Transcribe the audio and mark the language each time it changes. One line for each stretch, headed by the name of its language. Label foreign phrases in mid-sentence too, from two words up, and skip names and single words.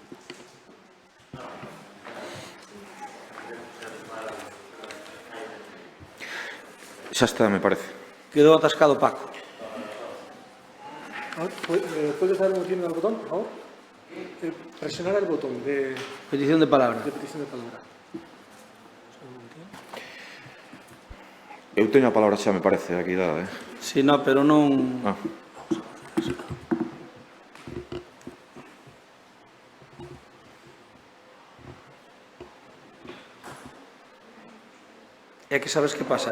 Galician: Xa está, me parece.
Spanish: Quedó atascado Paco. ¿Puedes darle un clic al botón, por favor? Presionar el botón de... Petición de palabra. De petición de palabra.
Galician: Eu teño a palabra xa, me parece, aquí dada,
Spanish: Sí, no, pero non... Ah.
Galician: É que sabes que pasa?